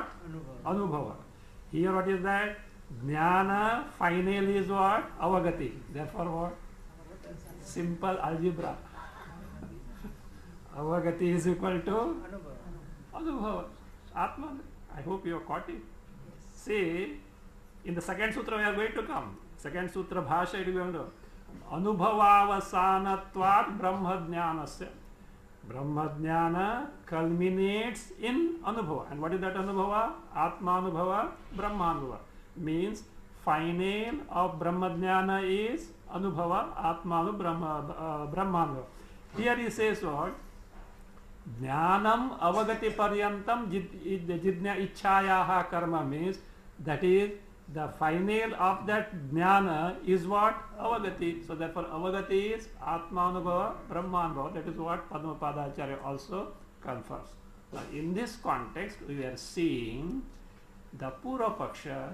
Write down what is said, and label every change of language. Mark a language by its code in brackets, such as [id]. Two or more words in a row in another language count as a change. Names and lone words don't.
[en] Anubhava. Here what is that? Jnana finally is what? Avagati. Therefore what? Simple algebra. Avagati is equal to Anubhava. [sa] Atman. [en] I hope you have caught it. See, in the second sutra we are going to come. Second sutra bhasha it is going to [sa] Anubhavaavasanatvat brahmajnanasya. [en] Brahmajnana culminates in Anubhava. And what is that Anubhava? [sa] Atma Anubhava, Brahma Anubhava. [en] Means final of Brahmajnana is Anubhava, [sa] Atma Brahma Anubhava. [en] Here he says what? [sa] Jnanam avagati paryantam jidnya ichchayaha karma, [en] means that is the final of that jnana is what? Avagati. So therefore avagati is [sa] Atma Anubhava, Brahma Anubhava. [en] That is what Padmapadacharya also confers. Now in this context we are seeing the [sa] Purva Paksha.